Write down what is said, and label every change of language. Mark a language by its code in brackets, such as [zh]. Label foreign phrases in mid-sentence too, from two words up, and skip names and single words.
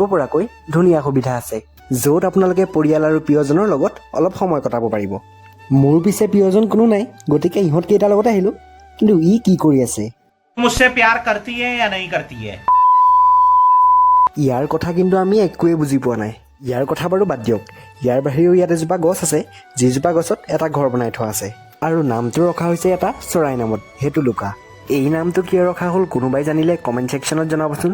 [as] পৰাকৈ ধুনীয়া সুবিধা আছে, য'ত আপোনালোকে পৰিয়াল আৰু প্ৰিয়জনৰ লগত অলপ সময় কটাব পাৰিব। মোৰ পিছে প্ৰিয়জন কোনো নাই, গতিকে ইহঁতকেইটাৰ লগত আহিলোঁ। কিন্তু ই কি কৰি আছে? [hi] मुझसे प्यार करती है या नहीं करती है? [as] ইয়াৰ কথা কিন্তু আমি একোৱেই বুজি পোৱা নাই। ইয়াৰ কথা বাৰু বাদ দিয়ক। ইয়াৰ বাহিৰেও ইয়াত এজোপা গছ আছে, যিজোপা গছত এটা ঘৰ বনাই থোৱা আছে, আৰু নামটো ৰখা হৈছে এটা চৰাই নামত, সেইটো লুকা। এই নামটো কিয় ৰখা হ'ল কোনোবাই জানিলে [en] comment section [as] জনাবচোন।